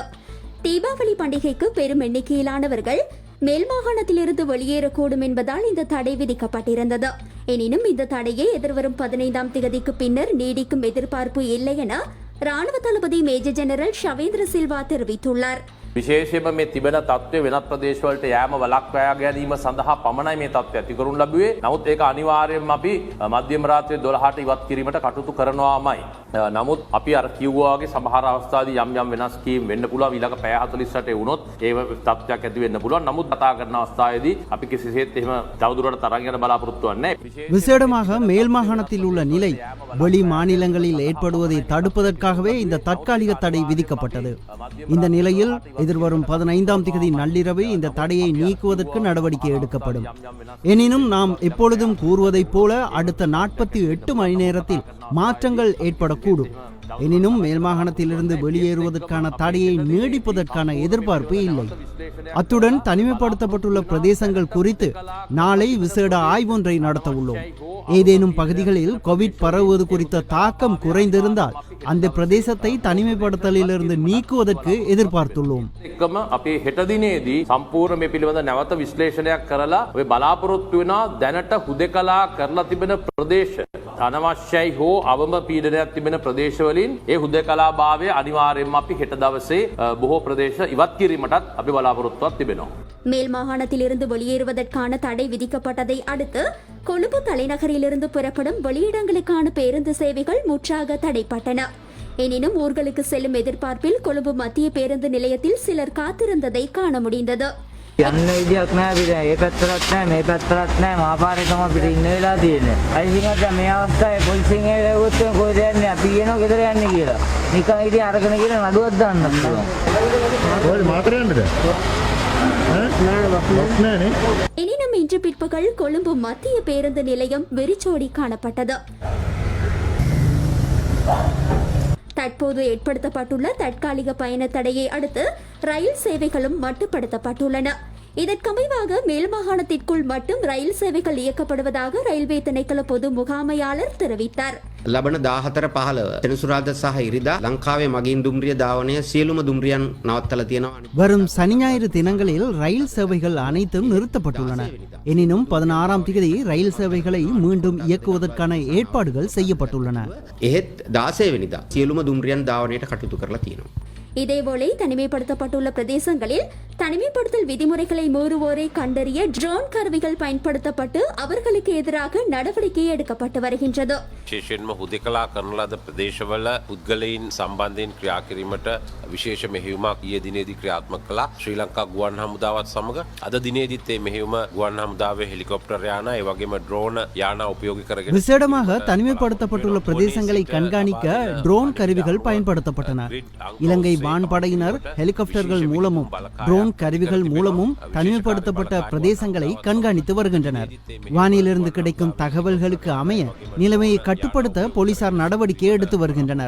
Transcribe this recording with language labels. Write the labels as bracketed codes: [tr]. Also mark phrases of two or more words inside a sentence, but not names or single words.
[ta] தீபாவளி பண்டிகைக்கு பெரும் எண்ணிக்கையிலானவர்கள் மேல் மாகாணத்திலிருந்து வெளியேறக்கூடும் என்பதால் இந்த தடை விதிக்கப்பட்டிருந்தது. எனினும் இந்த தடையை எதிர்வரும் 15ஆம் திகதிக்கு பின்னர் நீடிக்கும் எதிர்பார்ப்பு இல்லை என ராணுவ தளபதி மேஜர் ஜெனரல் ஷவேந்திர சில்வா தெரிவித்துள்ளார். [si] විශේෂයෙන්ම මේ තිබෙන තත්ත්වය වෙනත් ප්‍රදේශවලට යෑම වළක්වා ගැනීම සඳහා පමණයි මේ තත්ත්වය ඇති කරනු ලැබුවේ. නමුත් ඒක අනිවාර්යයෙන්ම අපි මධ්‍යම රාත්‍රියේ 12ට ඉවත් කිරීමට කටයුතු කරනවාමයි. නමුත් අපි අර කිව්වා වගේ සමහර අවස්ථාදී යම් යම් වෙනස් කීම් වෙන්න පුළුවන්. ඊළඟ පැය 48 වුණොත් ඒ තත්ත්වයක් ඇති වෙන්න පුළුවන්. නමුත් කතා කරන අවස්ථාවේදී අපි කිසිසේත් එහෙම තවදුරටත් තරංග යන බලාපොරොත්තු වෙන්නේ නැහැ. [ta] விசேடமாக மேல் மாகாணத்தில் உள்ள நிலை வெளி மாநிலங்களில் ஏற்படுவதை தடுப்பதற்காகவே இந்த தற்காலிக தடை விதிக்கப்பட்டது. இந்த நிலையில் எதிர்வரும் 15ஆம் திகதி நள்ளிரவு இந்த தடையை நீக்குவதற்கு நடவடிக்கை எடுக்கப்படும். எனினும் நாம் எப்பொழுதும் கூறுவதைப் போல அடுத்த 48 மணி நேரத்தில் மாற்றங்கள் ஏற்படக்கூடும். எனினும் மேல் மாகாணத்திலிருந்து வெளியேறுவதற்கான தடையை நீடிப்பதற்கான எதிர்பார்ப்பு இல்லை. அத்துடன் தனிமைப்படுத்தப்பட்டுள்ள பிரதேசங்கள் குறித்து நாளை விசேட ஆய்வொன்றை நடத்த உள்ளோம். ஏதேனும் பகுதிகளில் கோவிட் பரவுவது குறித்த தாக்கம் குறைந்திருந்தால் அந்த பிரதேசத்தை தனிமைப்படுத்தலிலிருந்து நீக்குவதற்கு எதிர்பார்த்துள்ளோம். [si] අපේ හෙට දිනේදී සම්පූර්ණ මේ පිළිබඳ නැවත විශ්ලේෂණයක් කරලා ඔය බලාපොරොත්තු වෙනා දැනට හුදකලා කරලා තිබෙන ප්‍රදේශ අනවශ්‍යයි හෝ අවම පීඩනයක් තිබෙන ප්‍රදේශවලින් ඒ හුදකලා භාවය අනිවාර්යයෙන්ම අපි හෙට දවසේ බොහෝ ප්‍රදේශ ඉවත් කිරීමටත් අපි බලාපොරොත්තුවක් තිබෙනවා. [ta] மேல் மாகாணத்திலிருந்து வெளியேறுவதற்கான தடை விதிக்கப்பட்டதை அடுத்து கொழும்பு தலைநகரிலிருந்து புறப்படும் வெளியிடங்களுக்கான பேருந்து சேவைகள் முற்றாக தடைப்பட்டன. எனினும் ஊர்களுக்கு செல்லும் எதிர்பார்ப்பில் கொழும்பு மத்திய பேருந்து நிலையத்தில் சிலர் காத்திருந்ததை காண முடிந்தது. [si] යන්න විදියක් නෑ අපිට. ඒ පැත්තටත් නෑ මේ පැත්තටත් නෑ. මාපාරේකම අපිට ඉන්න වෙලා තියෙන්නේ. අයිසිමත් මේ අවස්ථාවේ පොලිසියෙන් එවුවොත් කොහෙද යන්නේ? අපි කියනවා ගෙදර යන්නේ කියලා. නිකන් ඉතින් අරගෙන කියලා නඩුවක් දාන්න පුළුවන්. ඔය මාතරේ යන්නද? [ta] எனினும் இன்று பிற்பகல் கொழும்பு மத்திய பேருந்து நிலையம் வெறிச்சோடி காணப்பட்டது. தற்போது ஏற்படுத்தப்பட்டுள்ள தற்காலிக பயண தடையை அடுத்து ரயில் சேவைகளும் மட்டுப்படுத்தப்பட்டுள்ளன. இதற்கமைவாக மேல் மாகாணத்திற்குள் மட்டும் ரயில் சேவைகள் இயக்கப்படுவதாக ரயில்வே திணைக்கள பொது முகாமையாளர் தெரிவித்தார். [si] ලබන 14/15 සෙනසුරාදා සහ ඉරිදා ලංකාවේ මගින් දුම්රිය ධාවනය සියලුම දුම්රියන් නවත්තලා තියෙනවා. [ta] வரும் சனி ஞாயிறு தினங்களில் ரயில் சேவைகள் அனைத்தும் நிறுத்தப்பட்டுள்ளன. எனினும் 16ஆம் திகதி ரயில் சேவைகளை மீண்டும் இயக்குவதற்கான ஏற்பாடுகள் செய்யப்பட்டுள்ளன. [si] එහෙත් 16 වෙනිදා සියලුම දුම්රියන් ධාවනයට කටයුතු කරලා තියෙනවා. [ta] இதேபோல தனிமைப்படுத்தப்பட்டுள்ள பிரதேசங்களில் தனிமைப்படுத்தல் விதிமுறைகளை மீறுவோரை கண்டறிய ட்ரோன் கருவிகள் பயன்படுத்தப்பட்டு அவர்களுக்கு எதிராக நடவடிக்கை எடுக்கப்பட்டு வருகின்றது. [si] විශේෂයෙන්ම හුදකලා කරන ලද ප්‍රදේශවල පුද්ගලයන් සම්බන්ධයෙන් ක්‍රියා කිරීමට විශේෂ මෙහෙයුමක් ඊයේ දිනේදී ක්‍රියාත්මක කළා ශ්‍රී ලංකා ගුවන් හමුදාවත් සමග. අද දිනේදීත් මේ මෙහෙයුම ගුවන් හමුදාවේ හෙලිකොප්ටර් යාන ඒ වගේම ட்ரோன் යාන උපයෝගී කරගෙන [ta] விசேடமாக தனிமைப்படுத்தப்பட்டுள்ள பிரதேசங்களை கண்காணிக்க ட்ரோன் கருவிகள் பயன்படுத்தப்பட்டன. இலங்கை வான்படையினர் ஹெலிகாப்டர்கள் மூலமும் ட்ரோன் ட்ரோன் கருவிகள் மூலமும் தனிமைப்படுத்தப்பட்ட பிரதேசங்களை கண்காணித்து வருகின்றனர். வானிலிருந்து கிடைக்கும் தகவல்களுக்கு அமைய நிலைமையை கட்டுப்படுத்த போலீசார் நடவடிக்கை எடுத்து வருகின்றனர்.